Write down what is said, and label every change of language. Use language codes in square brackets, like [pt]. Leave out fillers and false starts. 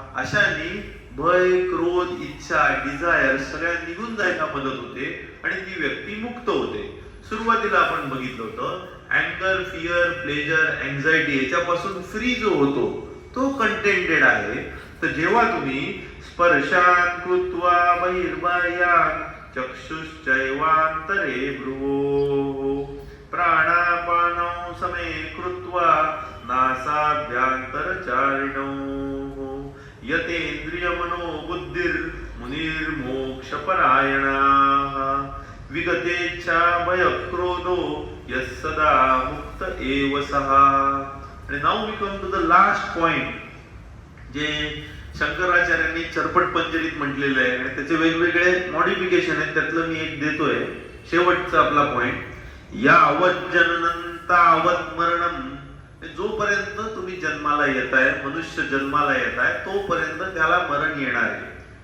[mr] अशानी भय, क्रोध, इच्छा, डिझायर सगळ्या निघून जायला मदत होते आणि ती व्यक्ती मुक्त होते. सुरुवातीला आपण बघितलं होतं, अँगर, फिअर, प्लेजर, अँझायटी याच्यापासून फ्री जो होतो तो कंटेंटेड आहे. तर जेव्हा तुम्ही [sa] स्पर्शान् कृत्वा बहिर्बाह्यान् चक्षुश्चैवान्तरे भ्रुवोः प्राणापानौ समे कृत्वा नासाभ्यन्तरचारिणोः यतेन्द्रियमनो बुद्धिर्मुनिर्मोक्षपरायणाः विगतेच्छा भयक्रोधो यः सदा मुक्त एव सः. [mr] आणि [en] now we come to the last point [mr] जे शंकराचार्यांनी चरपट पंजरीत म्हटलेलं आहे आणि त्याचे वेगवेगळे मॉडिफिकेशन आहेत. त्यातलं मी एक देतोय शेवटचा आपला पॉइंट. [sa] यावत् जननं तावत् मरणं. [mr] जोपर्यंत तुम्ही जन्माला येताय, मनुष्य जन्माला येताय, तोपर्यंत त्याला मरण येणार आहे.